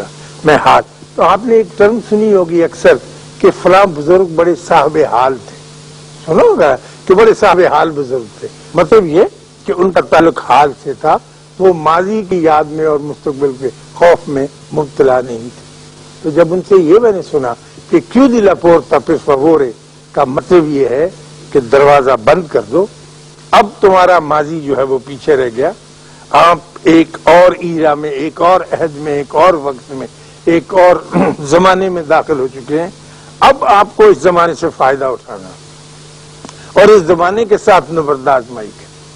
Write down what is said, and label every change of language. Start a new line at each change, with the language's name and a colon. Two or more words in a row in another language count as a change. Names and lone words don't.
Urdu: میں حال، تو آپ نے ایک ٹرم سنی ہوگی اکثر کہ فلاں بزرگ بڑے صاحب حال تھے، سنو ہوگا کہ بڑے صاحب حال بزرگ تھے. مطلب یہ کہ ان کا تعلق حال سے تھا، وہ ماضی کی یاد میں اور مستقبل کے خوف میں مبتلا نہیں تھے. تو جب ان سے یہ میں نے سنا کہ
Italian: chiudi la porta per favore
Urdu: کا مطلب یہ ہے کہ دروازہ بند کر دو، اب تمہارا ماضی جو ہے وہ پیچھے رہ گیا، آپ ایک اور ایرا میں، ایک اور عہد میں، ایک اور وقت میں، ایک اور زمانے میں داخل ہو چکے ہیں. اب آپ کو اس زمانے سے فائدہ اٹھانا اور اس زمانے کے ساتھ نبرد آزمائی کریں.